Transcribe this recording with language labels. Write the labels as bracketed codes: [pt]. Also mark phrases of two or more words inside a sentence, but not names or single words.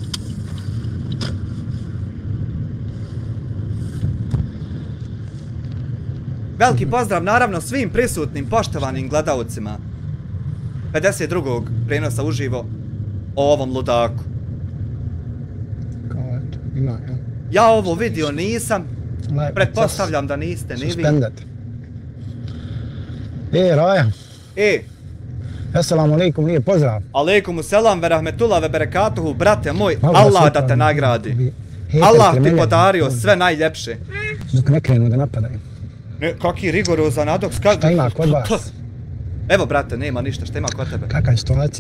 [bs] Veliki pozdrav naravno svim prisutnim poštovanim gledalcima 52. prijenosa uživo o ovom ludaku. Kao eto, ima, ja. Ja ovo vidio nisam, pretpostavljam da niste ni vi. Suspended. Raja. [ar] السلام عليكم, [bs] lijep pozdrav. [ar] عليكم السلام ورحمة الله وبركاته, [bs] brate moj, Allah da te nagradi. Allah ti podario sve najljepše. Dok ne krenu da napadaju. Kaki rigorozan adoks. Šta ima kod vas? Evo brate, nema ništa, šta ima kod tebe? Kakva je situacija?